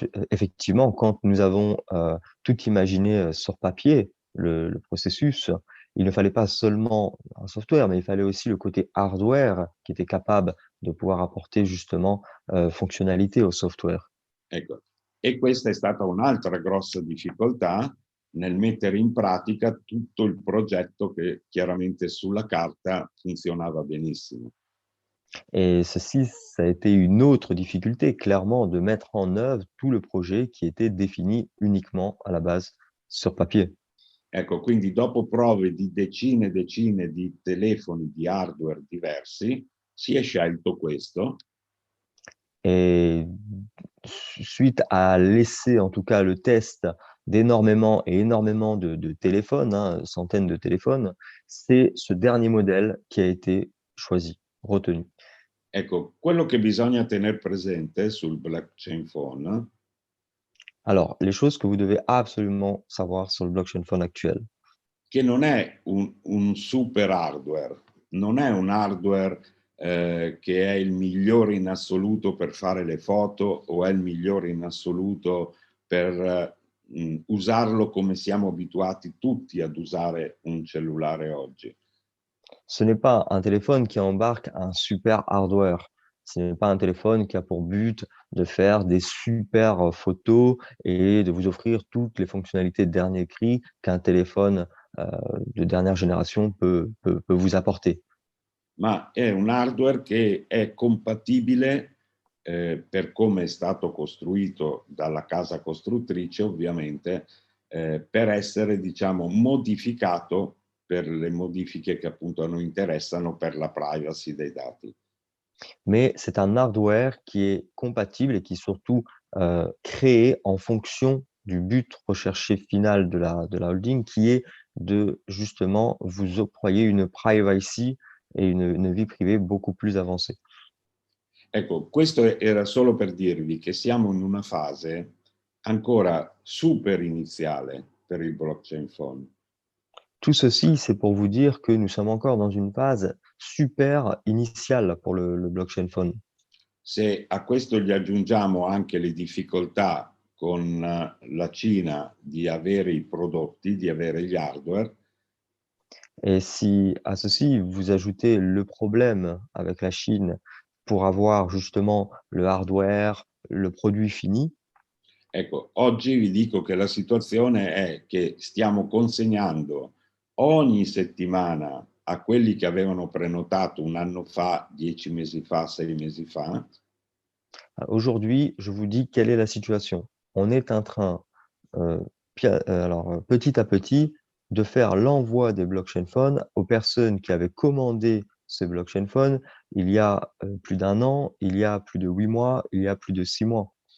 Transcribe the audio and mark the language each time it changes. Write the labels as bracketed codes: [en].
[fr] Effectivement, quand nous avons tout imaginé sur papier, le processus, il ne fallait pas seulement un software, mais il fallait aussi le côté hardware qui était capable de pouvoir apporter justement fonctionnalité au software. [it] Ecco, e questa è stata un'altra grossa difficoltà nel mettere in pratica tutto il progetto che chiaramente sulla carta funzionava benissimo. [fr] Et ceci, ça a été une autre difficulté, clairement, de mettre en œuvre tout le projet qui était défini uniquement à la base sur papier. [it] Ecco, quindi dopo prove di decine e decine di telefoni di hardware diversi, si è scelto questo. [fr] Et suite à l'essai, en tout cas le test d'énormément et énormément de téléphones, hein, centaines de téléphones, c'est ce dernier modèle qui a été choisi, retenu. [it] Ecco, quello che bisogna tener presente sul blockchain phone [fr] Alors, les choses que vous devez absolument savoir sur le blockchain phone actuel, [it] che non è un super hardware, non è un hardware che è il migliore in assoluto per fare le foto o è il migliore in assoluto per usarlo come siamo abituati tutti ad usare un cellulare oggi. [fr] ce n'est pas un téléphone qui embarque un super hardware. Ce n'est pas un téléphone qui a pour but de faire des super photos et de vous offrir toutes les fonctionnalités de dernier cri qu'un téléphone de dernière génération peut vous apporter. [it] Ma è un hardware che è compatibile per come è stato costruito dalla casa costruttrice, ovviamente, per essere, diciamo, modificato per le modifiche che appunto a noi interessano per la privacy dei dati. [fr] Mais c'est un hardware qui est compatible et qui est surtout créé en fonction du but recherché final de la holding, qui est de justement vous octroyer une privacy et une vie privée beaucoup plus avancée. [it] Ecco, questo era solo per dirvi che siamo in una fase ancora super iniziale per il blockchain phone. [fr] Tout ceci, c'est pour vous dire que nous sommes encore dans une phase super initiale pour le blockchain phone. [it] Se a questo gli aggiungiamo anche le difficoltà con la Cina di avere i prodotti, di avere gli hardware, [fr] Et si à ceci, vous ajoutez le problème avec la Chine pour avoir justement le hardware, le produit fini, [it] ecco, oggi vi dico che la situazione è che stiamo consegnando ogni settimana a quelli che avevano prenotato un anno fa, 10 mesi fa, 6 mesi fa, [fr] aujourd'hui, je vous dis quelle est la situation. On est en train, petit à petit, de faire l'envoi des blockchain phones aux personnes qui avaient commandé ce blockchain phone il y a plus d'1 an, il y a plus de 8 mois, il y a plus de 6 mois.